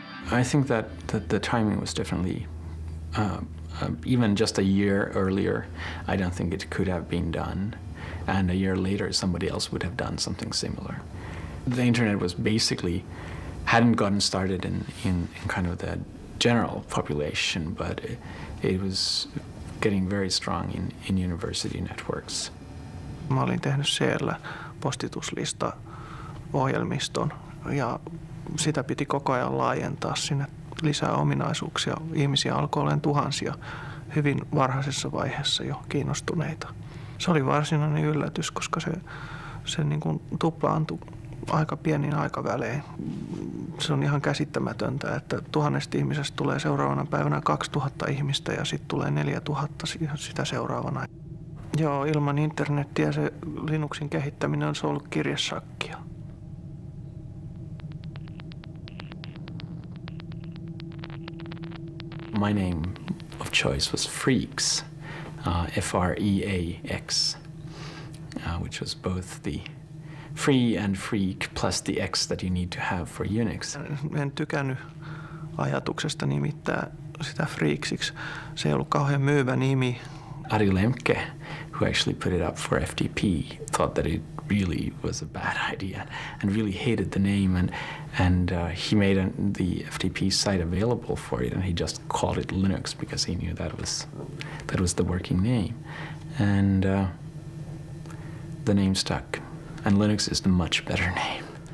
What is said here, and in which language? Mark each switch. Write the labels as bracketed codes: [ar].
[en] I think that the timing was definitely, even just a year earlier, I don't think it could have been done. and a year later somebody else would have done something similar. The internet was basically hadn't gotten started in kind of the general population, but it was getting very strong in university networks. [fi] Mä olin tehnyt siellä postituslista-ohjelmiston ja sitä piti koko ajan laajentaa sinne lisää ominaisuuksia. Ihmisiä alkoi olemaan tuhansia hyvin varhaisessa vaiheessa jo kiinnostuneita. Se oli varsinainen yllätys, koska se niin kuin tuplaantui aika pienin aikavälein. Se on ihan käsittämätöntä, että 1000 ihmisestä tulee seuraavana päivänä 2000 ihmistä ja sitten tulee 4000 sitä seuraavana. Joo, ilman internettiä se Linuxin kehittäminen on ollut kirjesakkia. [en] My name of choice was Freaks, F-R-E-A-X, which was both the free and freak plus the X that you need to have for Unix. [fi] En tykännyt ajatuksesta nimittää sitä Freaksiksi. Se ei ollut kauhean myyvä nimi. [en] Ari Lemke, who actually put it up for FTP, thought that it really was a bad idea and really hated the name, and he made the FTP site available for it, and he just called it Linux because he knew that was the working name, and the name stuck, and Linux is the much better name.